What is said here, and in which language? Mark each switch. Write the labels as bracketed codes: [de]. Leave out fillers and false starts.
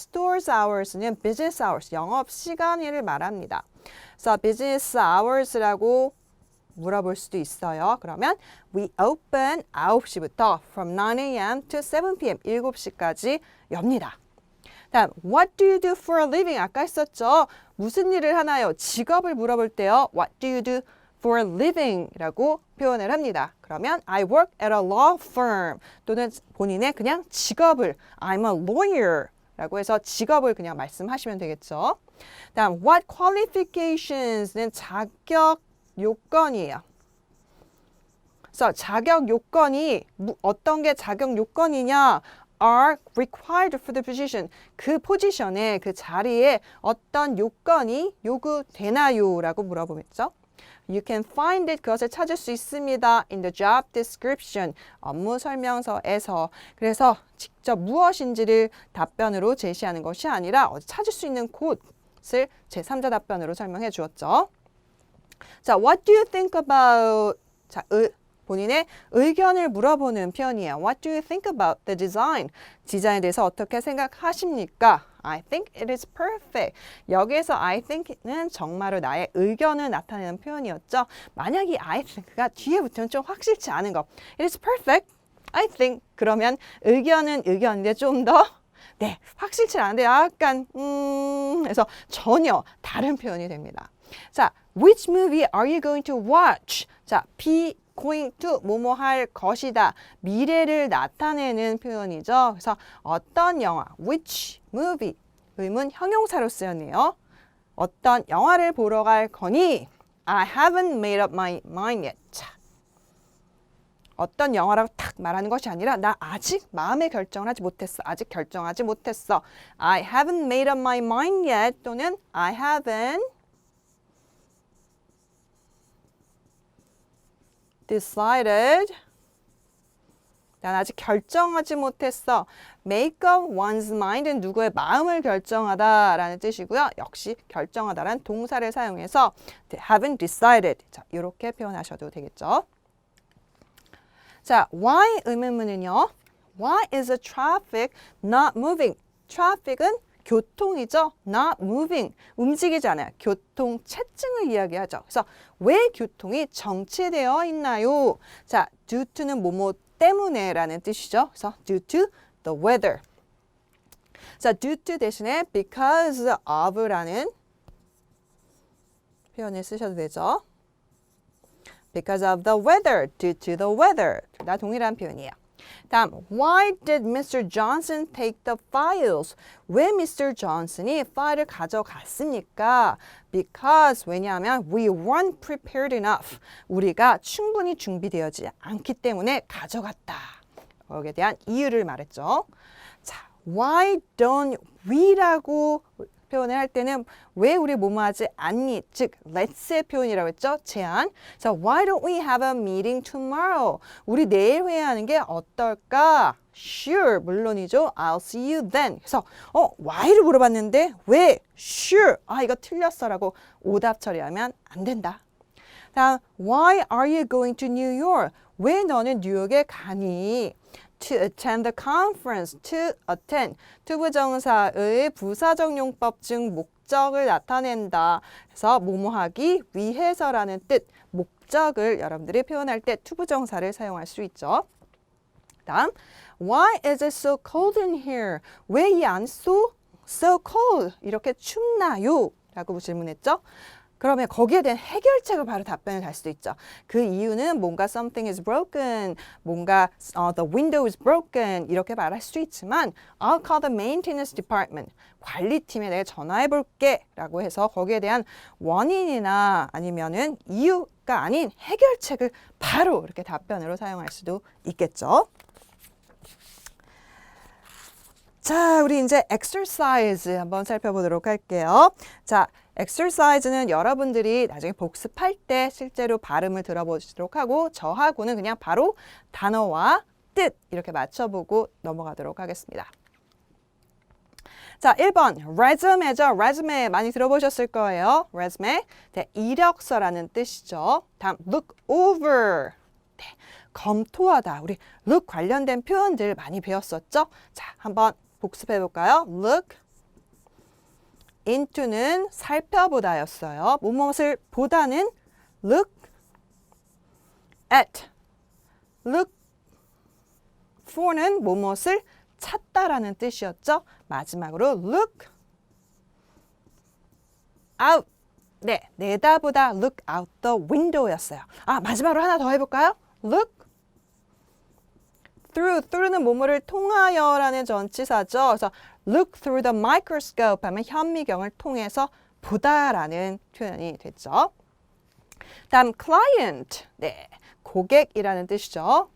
[en] stores hours [ko] 는 [en] business hours, [ko] 영업 시간을 말합니다. 그래서 [en] business hours [ko] 라고 물어볼 수도 있어요. 그러면 [en] we open [ko] 9시부터 [en] from 9 a.m. to 7 p.m. [ko] 7시까지 엽니다. 다음, [en] what do you do for a living? [ko] 아까 했었죠. 무슨 일을 하나요? 직업을 물어볼 때요. [en] What do you do for a living? [ko] 라고 표현을 합니다. 그러면 [en] I work at a law firm [ko] 또는 본인의 그냥 직업을 [en] I'm a lawyer [ko] 라고 해서 직업을 그냥 말씀하시면 되겠죠. 다음, [en] what qualifications [ko] 는 자격 요건이에요. 그래서 자격 요건이 어떤 게 자격 요건이냐? [en] are required for the position. [ko] 그 포지션에 그 자리에 어떤 요건이 요구되나요? 라고 물어보겠죠. [en] You can find it. [ko] 그것을 찾을 수 있습니다. [en] in the job description. [ko] 업무 설명서에서. 그래서 직접 무엇인지를 답변으로 제시하는 것이 아니라 어디 찾을 수 있는 곳을 제3자 답변으로 설명해 주었죠. [en] 자, what do you think about? [ko] 자, 본인의 의견을 물어보는 표현이에요. [en] What do you think about the design? [ko] 디자인에 대해서 어떻게 생각하십니까? [en] I think it is perfect. [ko] 여기에서 I think는 정말로 나의 의견을 나타내는 표현이었죠. 만약 이 I think가 뒤에 붙으면 좀 확실치 않은 거. [en] It is perfect. I think. [ko] 그러면 의견은 의견인데 좀 더 네, 확실치 않은데 약간 그래서 전혀 다른 표현이 됩니다. [en] 자, which movie are you going to watch? [ko] 자, be going to 뭐뭐 할 것이다. 미래를 나타내는 표현이죠. 그래서 어떤 영화, which movie 의문 형용사로 쓰였네요. 어떤 영화를 보러 갈 거니? [en] I haven't made up my mind yet. [ko] 자, 어떤 영화라고 탁 말하는 것이 아니라 나 아직 마음의 결정을 하지 못했어. 아직 결정하지 못했어. [en] I haven't made up my mind yet 또는 I haven't decided. [ko] 난 아직 결정하지 못했어. Make up one's mind은 누구의 마음을 결정하다라는 뜻이고요. 역시 결정하다라는 동사를 사용해서 haven't decided. 자, 이렇게 표현하셔도 되겠죠. [en] 자, why [ko] 의문문은요. [en] Why is the traffic not moving? traffic은 [ko] 교통이죠. [en] Not moving. [ko] 움직이지 않아요. 교통체증을 이야기하죠. 그래서 왜 교통이 정체되어 있나요? 자, due to는 뭐뭐 때문에 라는 뜻이죠. [en] 그래서 due to the weather. [ko] 자, due to 대신에 because of라는 표현을 쓰셔도 되죠. [en] Because of the weather, due to the weather. [ko] 다 동일한 표현이에요. [en] 다음, why did Mr. Johnson take the files? 왜 Mr. [ko] Johnson이 파일을 가져갔습니까? [en] Because, 왜냐하면 we weren't prepared enough. [ko] 우리가 충분히 준비되어지 않기 때문에 가져갔다. 거기에 대한 이유를 말했죠. 자, why don't we라고 표현을 할 때는 왜 우리 뭐뭐 하지 않니? 즉, let's의 표현이라고 했죠? 제안. [en] 자, why don't we have a meeting tomorrow? [ko] 우리 내일 회의하는 게 어떨까? [en] Sure, 물론이죠. I'll see you then. [ko] 그래서 why를 물어봤는데 왜? [en] Sure. [ko] 아, 이거 틀렸어라고 오답 처리하면 안 된다. [en] 다음, why are you going to New York? [ko] 왜 너는 뉴욕에 가니? [en] To attend the conference, to attend. [ko] 투부정사의 부사적 용법 중 목적을 나타낸다. 그래서 뭐뭐하기 위해서라는 뜻, 목적을 여러분들이 표현할 때 투부정사를 사용할 수 있죠. [en] 다음, why is it so cold in here? [ko] 왜 이 안 so cold? 이렇게 춥나요? 라고 질문했죠. 그러면 거기에 대한 해결책을 바로 답변을 달 수도 있죠. 그 이유는 뭔가 [en] something is broken, 뭔가 the window is broken [ko] 이렇게 말할 수 있지만 [en] I'll call the maintenance department. [ko] 관리팀에 내가 전화해 볼게 라고 해서 거기에 대한 원인이나 아니면은 이유가 아닌 해결책을 바로 이렇게 답변으로 사용할 수도 있겠죠. 자, 우리 이제 exercise 한번 살펴보도록 할게요. 자, exercise는 여러분들이 나중에 복습할 때 실제로 발음을 들어보시도록 하고 저하고는 그냥 바로 단어와 뜻 이렇게 맞춰보고 넘어가도록 하겠습니다. 자, 1번 resume죠. resume 많이 들어보셨을 거예요. resume, 네, 이력서라는 뜻이죠. 다음 look over, 네, 검토하다. 우리 look 관련된 표현들 많이 배웠었죠. 자, 한번 복습해 볼까요? look into는 살펴보다였어요. 무엇을 보다는 look at, look for는 무엇을 찾다라는 뜻이었죠. 마지막으로 look out, 네, 내다보다 [en] look out the window [ko] 였어요. 아, 마지막으로 하나 더 해볼까요? look through는 뭐뭐를 통하여라는 전치사죠. 그래서 [en] look through the microscope [ko] 하면 현미경을 통해서 보다라는 표현이 됐죠. 다음 client, 네, 고객이라는 뜻이죠.